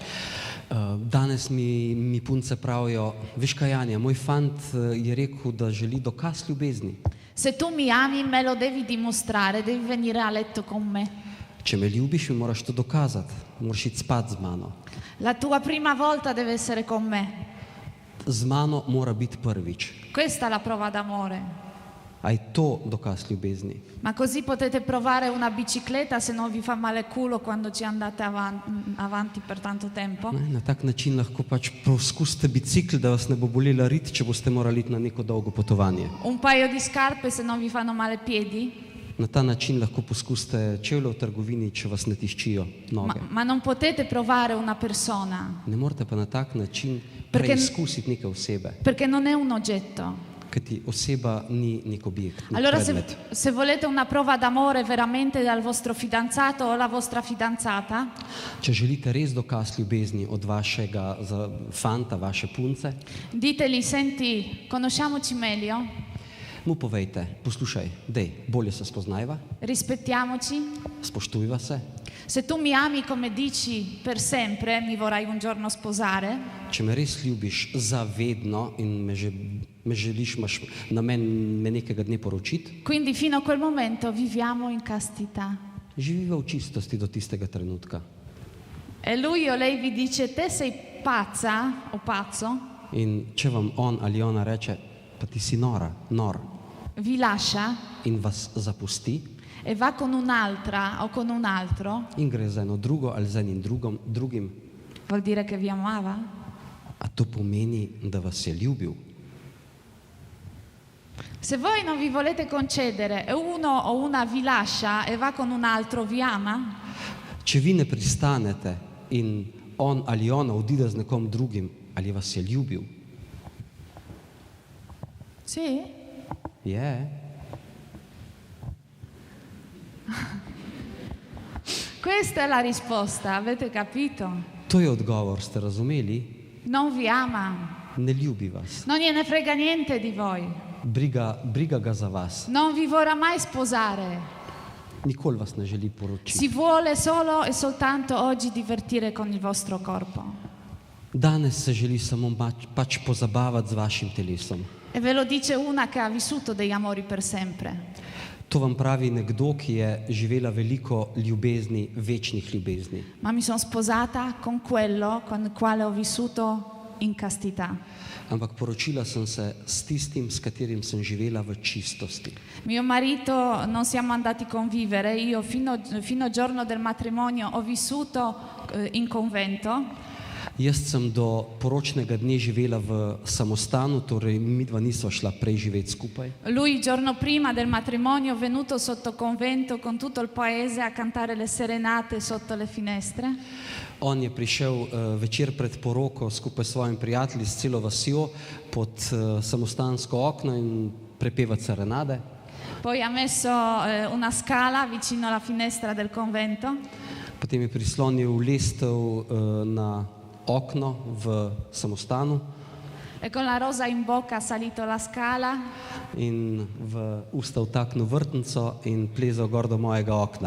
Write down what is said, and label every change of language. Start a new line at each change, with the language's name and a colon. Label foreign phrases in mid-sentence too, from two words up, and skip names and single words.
Slovenian: Danes mi punce pravijo: veš kaj, Anja, moj fant je rekel, da želi dokaz ljubezni.
Italian: Se tu mi ami, me lo devi dimostrare, devi venire a letto con me.
Slovenian: Če me ljubiš, mi moraš to dokazati, moraš iti spat z mano.
Italian: La tua prima volta deve essere con me.
Slovenian: Z mano mora biti prvič.
Italian: Questa è la prova d'amore.
Slovenian: A je to dokaz ljubezni?
Italian: Ma così potete provare una bicicletta se non vi fa male il culo quando ci andate avanti per tanto tempo.
Slovenian: Na tak način lahko pač poskusite bicikl, da vas ne bo bolela rit, če boste morali iti na neko dolgo potovanje.
Italian: Un paio di scarpe se non vi fanno male i piedi.
Slovenian: Na ta način lahko poskusite čevlje v trgovini, če vas ne tiščijo noge.
Italian: Ma non potete provare una persona
Slovenian: Ne morete pa na tak način
Italian: Perché-
Slovenian: preizkusiti neke osebe,
Italian: perché non è un oggetto.
Slovenian: kajti oseba ni nek objekt, nek
Italian: Allora
Slovenian: predmet.
Italian: se volete una prova d'amore veramente dal vostro fidanzato o la vostra fidanzata,
Slovenian: Če želite res dokaz ljubezni od vašega fanta, vaše punce,
Italian: ditegli: senti, conosciamoci meglio,
Slovenian: mu povejte: poslušaj, dej, bolje se spoznajva,
Italian: rispettiamoci.
Slovenian: spoštujva se.
Italian: Se tu mi ami come dici per sempre, mi vorrai un giorno sposare,
Slovenian: Če me res ljubiš zavedno in me želiš, imaš namen me nekega dne poročiti,
Italian: quindi fino a quel momento viviamo in castità.
Slovenian: živiva v čistosti do tistega trenutka.
Italian: E lui o lei vi dice: te sei pazza o pazzo,
Slovenian: In če vam on ali ona reče: pa ti si nor,
Italian: vi lascia
Slovenian: in vas zapusti
Italian: e va con un'altra o con un altro,
Slovenian: in gre za eno drugo ali za enim drugim,
Italian: vuol dire che vi amava?
Slovenian: a to pomeni, da vas je ljubil.
Italian: Se voi non vi volete concedere e uno o una vi lascia e va con un altro, vi ama?
Slovenian: Če vi ne pristanete in on ali ona odide z nekom drugim, ali vas je ljubil?
Italian: Sì?
Slovenian: Je.
Italian: Questa è la risposta, avete capito?
Slovenian: To je odgovor, ste razumeli?
Italian: Non vi ama,
Slovenian: Ne ljubi vas.
Italian: non gliene frega niente di voi,
Slovenian: Briga ga za vas.
Italian: non vi vorrà mai sposare,
Slovenian: Nikoli vas ne želi poročiti.
Italian: si vuole solo e soltanto oggi divertire con il vostro corpo.
Slovenian: Danes se želi samo pač pozabavati z vašim telesom.
Italian: E ve lo dice una che ha vissuto degli amori per sempre.
Slovenian: To vam pravi nekdo, ki je živela veliko ljubezni, večnih ljubezni.
Italian: Ma mi sono sposata con quello con il quale ho vissuto in castità.
Slovenian: Ampak poročila sem se s tistim, s katerim sem živela v čistosti.
Italian: Mio marito non siamo andati a convivere, io fino al giorno del matrimonio ho vissuto in convento.
Slovenian: Jaz sem do poročnega dne živela v samostanu, torej midva nisva šla prej živeti skupaj.
Italian: Lui il giorno prima del matrimonio è venuto sotto convento con tutto il paese a cantare le serenate sotto le finestre.
Slovenian: On je prišel večer pred poroko skupaj s svojimi prijatelji, s celo vasjo, pod samostansko okno in prepevati serenade.
Italian: Poi ha messo una scala vicino alla finestra del convento.
Slovenian: Potem je prislonil lestev na okno v samostanu
Italian: E con la rosa in bocca ha salito la scala
Slovenian: in v usta vtaknil vrtnico in plezal gor do mojega okna.